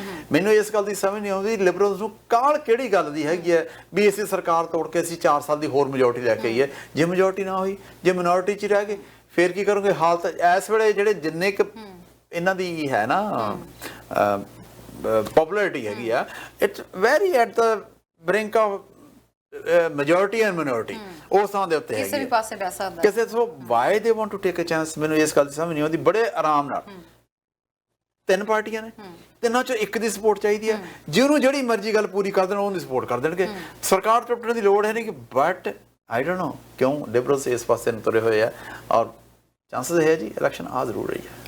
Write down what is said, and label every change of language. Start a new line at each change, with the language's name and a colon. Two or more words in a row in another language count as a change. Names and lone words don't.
Punjabi: ਮੈਨੂੰ ਇਸ ਗੱਲ ਦੀ ਸਮਝ ਨਹੀਂ ਆਉਂਦੀ ਲਿਬਰਲਸ ਨੂੰ ਕਾਹਲ ਕਿਹੜੀ ਗੱਲ ਦੀ ਹੈਗੀ ਹੈ ਵੀ ਅਸੀਂ ਸਰਕਾਰ ਤੋੜ ਕੇ ਅਸੀਂ 4 ਸਾਲ ਦੀ ਹੋਰ ਮੈਜੋਰਟੀ ਲੈ ਕੇ ਆਈਏ। ਜੇ ਮੈਜੋਰਟੀ ਨਾ ਹੋਈ, ਜੇ ਮਿਨੋਰਿਟੀ 'ਚ ਰਹਿ ਗਏ, ਫਿਰ ਕੀ ਕਰੋਗੇ? ਹਾਲਤ ਇਸ ਵੇਲੇ ਜਿਹੜੇ ਜਿੰਨੇ ਕੁ ਇਹਨਾਂ ਦੀ ਹੈ ਨਾ ਪਪੂਲੈਰਿਟੀ ਹੈਗੀ ਆ,
English: it's very at the brink of majority and minority
Punjabi: ਉਸ ਥਾਂ ਦੇ ਉੱਤੇ ਹੈ ਕਿਸੇ ਵੀ ਪਾਸੇ ਬਹਿ ਸਕਦਾ ਕਿਸੇ ਤੋਂ
English: why they want to take a chance।
Punjabi: ਮੈਨੂੰ ਇਸ ਗੱਲ ਦੀ ਸਮਝ ਨਹੀਂ ਆਉਂਦੀ। ਬੜੇ ਆਰਾਮ ਨਾਲ 3 ਪਾਰਟੀਆਂ ਨੇ, ਤਿੰਨਾਂ ਚੋਂ ਇੱਕ ਦੀ ਸਪੋਰਟ ਚਾਹੀਦੀ ਹੈ। ਜਿਹਨੂੰ ਜਿਹੜੀ ਮਰਜ਼ੀ ਗੱਲ ਪੂਰੀ ਕਰ ਦੇਣ ਉਹਦੀ ਸਪੋਰਟ ਕਰ ਦੇਣਗੇ। ਸਰਕਾਰ ਟੁੱਟਣ ਦੀ ਲੋੜ ਹੈ ਨਹੀਂ ਕਿ
English: but I don't know
Punjabi: ਕਿਉਂ ਲਿਬਰਲਸ ਇਸ ਪਾਸੇ ਨੂੰ ਤੁਰੇ ਹੋਏ ਆ ਔਰ ਚਾਂਸਸ ਹੈ ਜੀ ਇਲੈਕਸ਼ਨ ਆ ਜ਼ਰੂਰ ਰਹੀ ਹੈ।